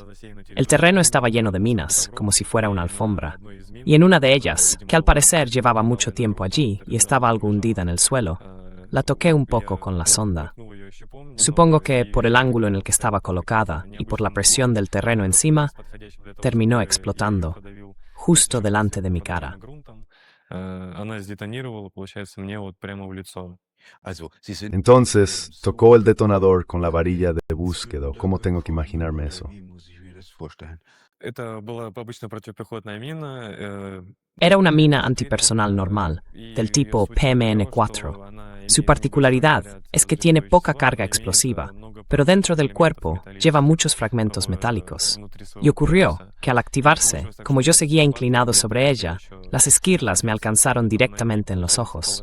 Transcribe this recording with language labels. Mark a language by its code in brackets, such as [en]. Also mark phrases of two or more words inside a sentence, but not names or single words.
[es] El terreno estaba lleno de minas, como si fuera una alfombra, y en una de ellas, que al parecer llevaba mucho tiempo allí y estaba algo hundida en el suelo, la toqué un poco con la sonda. Supongo que por el ángulo en el que estaba colocada y por la presión del terreno encima, terminó explotando, justo delante de mi cara. [ru] Она сдетонировала, получается, мне вот прямо в лицо. [de] Also, Sie sind. [es] Entonces, tocó el detonador con la varilla de búsqueda. ¿Cómo tengo que imaginarme eso? [de] Wie muss ich mir das vorstellen? [ru] Это была обычная противопехотная мина. [es] Era una mina antipersonal normal, del tipo PMN4. Su particularidad es que tiene poca carga explosiva, pero dentro del cuerpo lleva muchos fragmentos metálicos. Y ocurrió que al activarse, como yo seguía inclinado sobre ella, las esquirlas me alcanzaron directamente en los ojos.